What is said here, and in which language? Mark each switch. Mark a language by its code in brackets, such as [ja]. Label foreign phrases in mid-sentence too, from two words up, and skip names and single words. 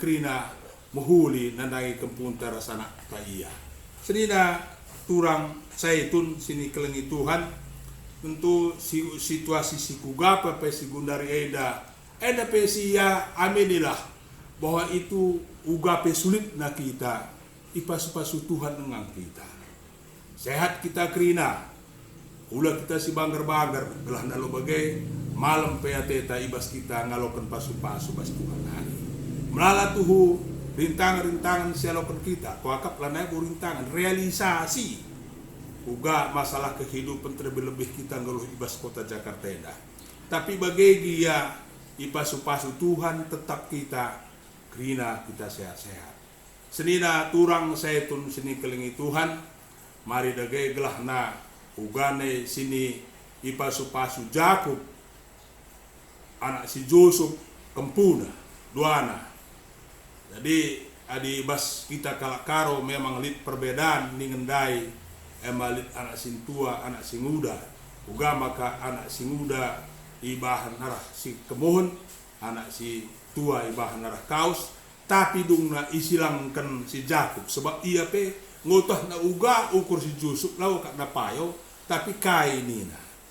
[btx] krina mahuli nandangi kempun ta rasana ta iya senina turang saitun sini kelengi Tuhan tentu situasi si kugapa pe si Gundari eda pe si [id] ya aminilah bahwa itu [btx] ugape sulit na kita ipasu-pasu Tuhan [id] dengan kita sehat [btx] kita krina ulah kita si banggar-banggar gelah nalo bagai malam peateta ibas kita ngalokan pasu-pasu bas Tuhan hari melala tuhu rintangan-rintangan sialokan kita kuakap lanai bu [id] rintangan realisasi [btx] uga [id] masalah kehidupan [btx] terlebih-lebih kita ngeluh ibas kota Jakarta dah tapi bagai dia ipasu-pasu Tuhan tetap kita krina kita sehat-sehat senina turang saitun sini kelingi Tuhan mari dage gelah na ugane sini ipasu-pasu Jakub anak si Yusuf kempuna duana jadi adi bas kita karo [id] memang lit perbedaan [btx] ningendai emalit anak sing tua anak sing muda uga maka anak sing muda ibahan narah si kemuhun anak si tua ibahan narah kaus tapi dungna isilangkan si Jakub sebab ia pe ngutah na uga ukur si Jusuf lau kak na payo tapi kai nina